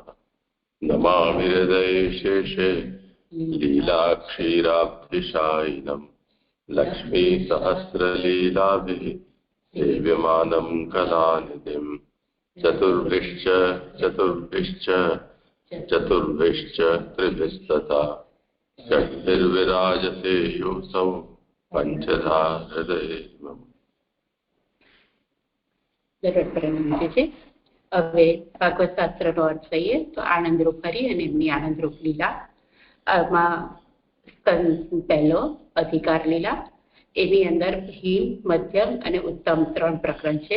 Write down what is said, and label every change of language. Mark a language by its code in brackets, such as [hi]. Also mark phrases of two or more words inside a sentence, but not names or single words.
[sa] नमामि हृदये शेषे लीलाक्षीराब्धिशायिनं लक्ष्मीसहस्रलीलाभिः सेव्यमानं कलानिधिं। चतुर्भिश्च चतुर्भिश्च चतुर्भिश्च त्रिभिस्तथा षड्भिर्विराजते योऽसौ पञ्चधा हृदये मम। [gu] હવે ભાગવત શાસ્ત્રનો અર્થ લઈએ તો આનંદરૂપ હરિ અને એમની આનંદરૂપ લીલા. આમાં પહેલો અધિકાર લીલા, એની અંદર હીન, મધ્યમ અને ઉત્તમ 3 પ્રકરણ છે.